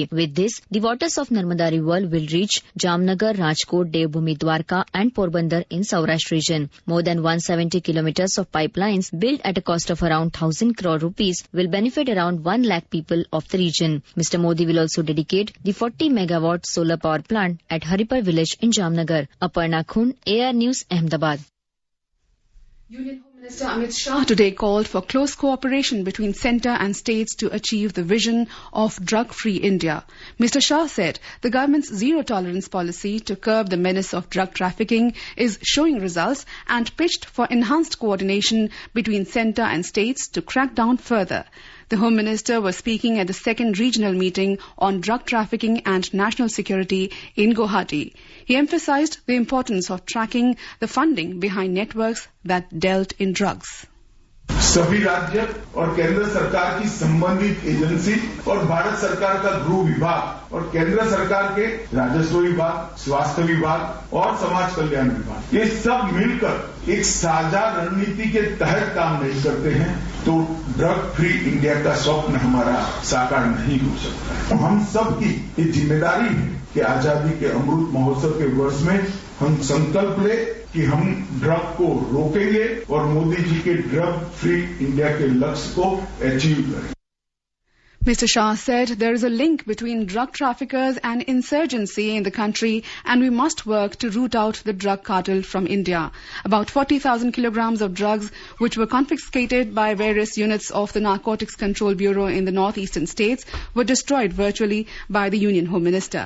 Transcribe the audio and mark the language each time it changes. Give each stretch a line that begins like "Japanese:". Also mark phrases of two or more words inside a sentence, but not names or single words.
English: With this, the waters of Narmada River will reach Jamnagar, Rajkot, Devbhumi, Dwarka and Porbandar in Saurashtra region. More than 170 kilometers of pipelines built at a cost of around 1,000 crore rupees will benefit around 1 lakh people of the region. Mr. Modi will also dedicate the 40 megawatt solar power plant at Haripur village in Jamnagar. Aparna Khun, AR News, Ahmedabad. Union Home Minister Amit Shah today called for close cooperation between centre and states to achieve the vision of drug-free India. Mr. Shah said the government's zero-tolerance policy to curb the menace of drug trafficking is showing results and pitched for enhanced coordination between centre and states to crack down further. The Home Minister was speaking at the second regional meeting on drug trafficking and national security in Guwahati. He emphasized the importance of tracking the funding behind networks that dealt in drugs.
Hindi: सभी राज्य और केंद्र सरकार की संबंधित एजेंसी और भारत सरकार का गृह विभाग और केंद्र सरकार के राजस्व विभाग, स्वास्थ्य विभाग और समाज कल्याण विभाग, ये सब मिलकर एक साझा रणनीति के तहत काम नहीं करते हैं तो
English: drug free India
Hindi: का स्वप्न हमारा साकार नहीं हो सकता। हम सबकी ये जिम्मेदारी है कि आजादी के अमृत महोत्सव के वर्ष में हम संकल्प ले कि हम ड्रग को रोकेंगे और मोदी जी के
English: drug free India
Hindi: के लक्ष्य को अचीव करेंगे।
English: Mr. Shah said there is a link between drug traffickers and insurgency in the country and we must work to root out the drug cartel from India. About 40,000 kilograms of drugs which were confiscated by various units of the Narcotics Control Bureau in the northeastern states were destroyed virtually by the Union Home Minister.